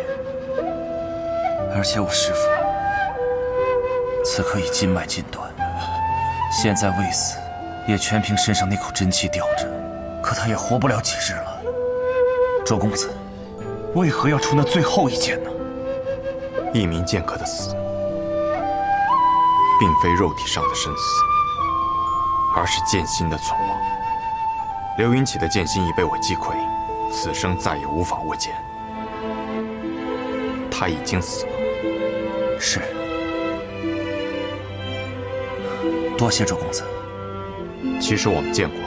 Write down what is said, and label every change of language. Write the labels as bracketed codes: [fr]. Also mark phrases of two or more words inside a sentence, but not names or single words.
[zh] 而且我師父此刻已筋脈尽斷，現在未死，也全憑身上那口真氣吊着，可他也活不了幾日了。周公子，為何要出那最後一劍呢？一名劍客的死，並非肉體上的生死，而是劍心的存亡。劉雲起的劍心已被我擊潰，此生再也無法握劍。他已經死了。是。多謝周公子。其實我們見過。